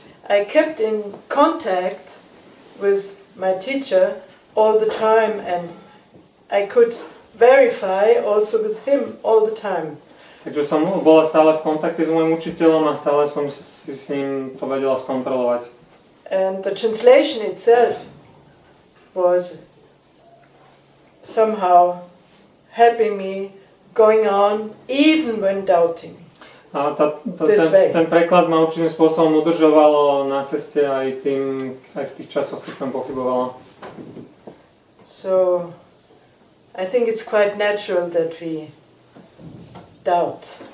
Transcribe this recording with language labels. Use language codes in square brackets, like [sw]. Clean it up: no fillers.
[en] I kept in contact with my teacher all the time and I could verify also with him all the time. [sk] Takže som bola stále v kontakte s môjim učiteľom a stále som si s ním to vedela skontrolovať. [en] And the translation itself was somehow helping me going on even when doubting. [sk] A ten preklad ma určitým spôsobom udržovalo na ceste aj v tých časoch, keď som pochybovala. [en] So I think it's quite natural that we doubt.